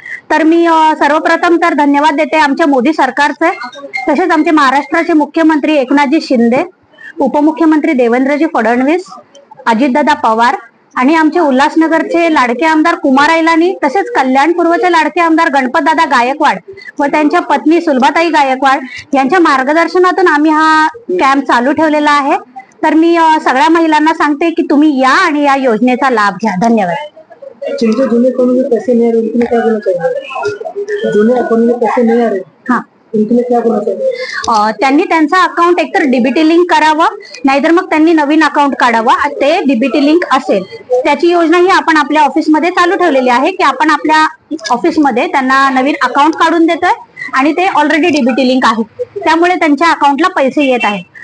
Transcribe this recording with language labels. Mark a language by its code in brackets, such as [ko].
[mr] तर मी सर्वप्रथम तर धन्यवाद देते आमच्या मोदी सरकारचे, तसेच आमचे महाराष्ट्राचे मुख्यमंत्री एकनाथजी शिंदे, उपमुख्यमंत्री देवेंद्रजी फडणवीस, अजितदादा पवार आणि आमचे उल्हासनगरचे लाडके आमदार कुमार ऐलानी, तसेच कल्याणपूर्वचे लाडके आमदार गणपतदादा गायकवाड व त्यांच्या पत्नी सुलभाताई गायकवाड यांच्या मार्गदर्शनातून आम्ही हा कॅम्प चालू ठेवलेला आहे. तर मी सगळ्या महिलांना सांगते की तुम्ही या आणि या योजनेचा लाभ घ्या. धन्यवाद. [hi] जिनके जूने अकाउंट में पैसे नहीं आ रहे उनके लिए क्या करना चाहिए? जूने अकाउंट में पैसे नहीं आ रहे हाँ, उनके लिए क्या करना चाहिए? [mr] त्यांनी त्यांचा अकाउंट एकतर डीबीटी लिंक करावं, नाहीतर मग त्यांनी नवीन अकाउंट काढावं. ते डीबीटी लिंक असेल त्याची योजना ही आपण आपल्या ऑफिसमध्ये चालू ठेवलेली आहे की आपण आपल्या ऑफिसमध्ये त्यांना नवीन अकाउंट काढून देतोय आणि ते ऑलरेडी डीबीटी लिंक आहे, त्यामुळे त्यांच्या अकाउंटला पैसे येत आहेत.